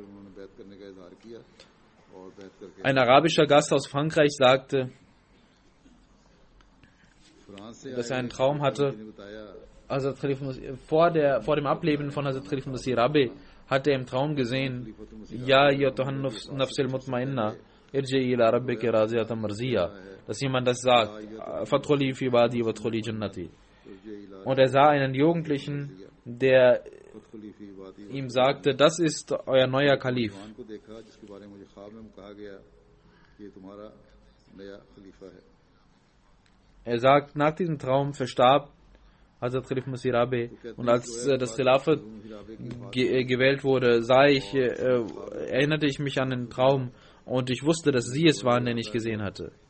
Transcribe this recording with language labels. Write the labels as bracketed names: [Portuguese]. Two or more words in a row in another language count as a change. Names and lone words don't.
[German] Ein arabischer Gast aus Frankreich sagte, dass er einen Traum hatte. Vor dem Ableben von Hazrat Khalif Masih Rabi hat er im Traum gesehen, [Arabic] يا أيتها النفس المطمئنة ارجعي إلى ربك راضية مرضية, [German] dass jemand das sagt, [Arabic] فادخلي في عبادي وادخلي جنتي. [German] Und er sah einen Jugendlichen, der ihm sagte, das ist euer neuer Kalif. Er sagt, nach diesem Traum verstarb Hazrat Khalif Masih Rabi, und als das Khilafat gewählt wurde, erinnerte ich mich an den Traum und ich wusste, dass sie es waren, den ich gesehen hatte.